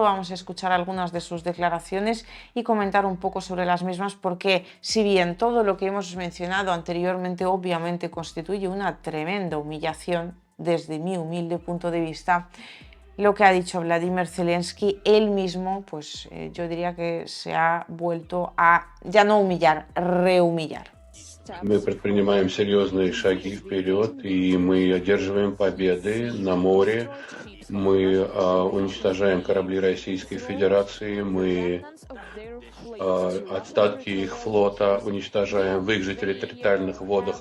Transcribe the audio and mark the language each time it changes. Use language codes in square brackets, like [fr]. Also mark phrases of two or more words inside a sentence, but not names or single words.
[es] Vamos a escuchar algunas de sus declaraciones y comentar un poco sobre las mismas, porque si bien todo lo que hemos mencionado anteriormente obviamente constituye una tremenda humillación desde mi humilde punto de vista, lo que ha dicho Vladimir Zelensky, él mismo, pues yo diría que se ha vuelto a, ya no humillar, rehumillar. [ru] Мы предпринимаем серьезные шаги вперед, и мы одерживаем победы на море. Мы уничтожаем корабли Российской Федерации, мы остатки их флота уничтожаем в их же территориальных водах.